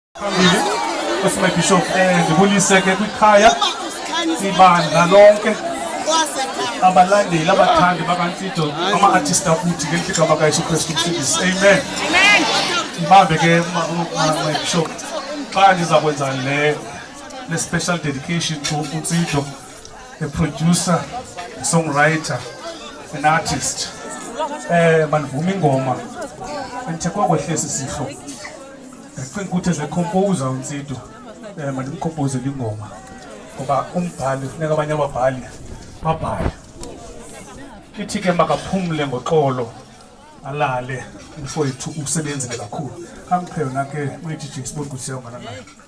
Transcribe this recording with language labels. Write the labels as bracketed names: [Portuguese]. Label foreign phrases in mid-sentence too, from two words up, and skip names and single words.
[Xhosa] Bishop ndibuyiseke kwikhaya ibandla lonke abalandeli abathandi bakantsido ama-artist akuthi ngelithi igama kaYesu Kristu Msindisi. [English] Amen. [Xhosa] Mbambe ke Bishop xa ndiza kwenza le [English] special dedication to Ntsido, a producer, a songwriter, an artist. [Xhosa] Mandivume ingoma andithe kwakwehlesi sihlo ndicinga ukuthi [English] as a composer [Xhosa] Ntsido mandimkompozele ingoma ngoba umbhali funeka abanye ababhali babhale. Ithi ke makaphumle ngoxolo alale mfowethu usebenzile kakhulu. Kamqhe yona ke uDJ sibone ukuthi siyongana naye.